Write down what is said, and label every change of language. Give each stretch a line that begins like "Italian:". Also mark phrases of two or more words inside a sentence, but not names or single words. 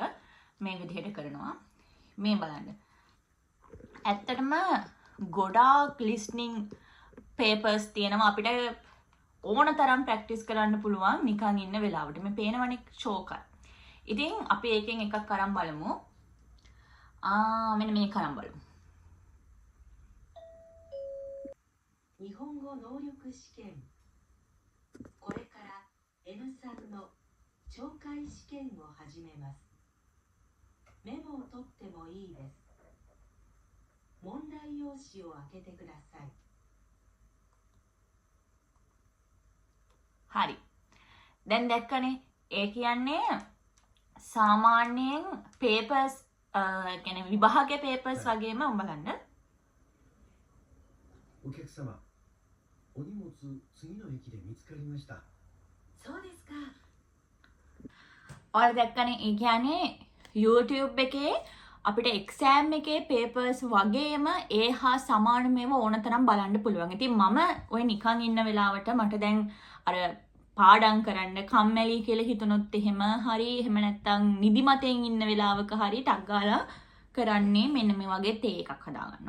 Sinhala: මේ විදිහට කරනවා. මේ බලන්න. ඇත්තටම ගොඩාක්
English: listening papers
Sinhala: තියෙනවා අපිට ඕන තරම් ප්‍රැක්ටිස් කරන්න පුළුවන් නිකන් ඉන්න වෙලාවට. මේ පේනවනේ ෂෝකයි. ඉතින් අපි එකෙන් එකක් අරන් බලමු. මෙන්න මේක අරන් බලමු.
Japanese: 日本語能力試験これから N3 の懲戒試験を始めます。メモを取ってもいいです。問題用紙を開けてください。
Sinhala: හරි. දැන් දැක්කනේ ඒ කියන්නේ සාමාන්‍යයෙන් papers කියන්නේ විභාගයේ papers වගේම බලන්න.
Japanese: お客様、お荷物次の駅で見つかりました。そうですか。
Sinhala: ඔයාලා දැක්කනේ ඒ කියන්නේ YouTube එකේ අපිට exam එකේ papers වගේම ඒ හා සමාන මේවා ඕන තරම් බලන්න පුළුවන්. ඉතින් මම ඔය නිකන් ඉන්න වෙලාවට මට දැන් අර පාඩම් කරන්න කම්මැලි කියලා හිතුනොත් එහෙම හරි එහෙම නැත්තම් නිදිමතෙන් ඉන්න වෙලාවක හරි ටක් ගාලා කරන්නේ මෙන්න මේ වගේ තේ එකක් හදා ගන්නවා.